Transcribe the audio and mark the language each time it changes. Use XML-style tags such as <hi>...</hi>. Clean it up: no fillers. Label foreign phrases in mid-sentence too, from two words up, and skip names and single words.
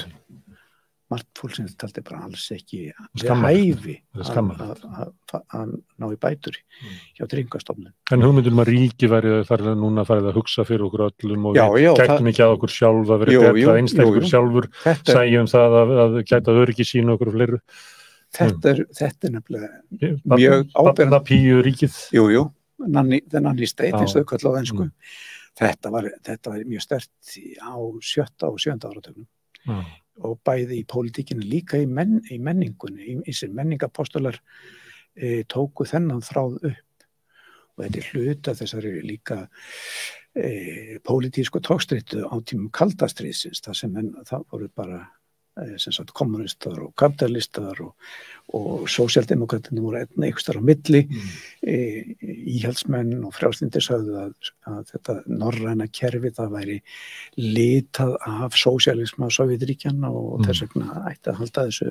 <is>Margt fólk sem taldi bara alls ekki við hæfi að ná í bætur hjá Tryggingastofnun. En hugmyndum að ríki væri núna farið að hugsa fyrir okkur öllum og við gætum ekki að okkur sjálf að vera betra einstaklingur sjálfur, sæjum það að gæta öryggi sínu okkur og fleiru. Þetta er nefnilega mjög áberandi. Barnapíu ríkið. Jú,</is> <en>the nanny state,</en> <is>eins og þau kölluðu á ensku. Þetta var mjög sterkt á 7. og 7. áratugnum. Og bæði í pólitíkinu líka í menningunni, í sem menningapostular tóku þennan þráð upp og þetta er hluta þessari líka pólitísku tókstreitu á tímum kaldastríðsins það voru bara sem sagt kommunistar og kapitalistar og sósíaldemókratarnir voru einhvers staðar á milli íhaldsmenn og frjálslyndir sögðu að þetta norræna kerfi það væri litað af sósíalisma Sovétríkjanna og þess vegna ætti að halda þessu</is>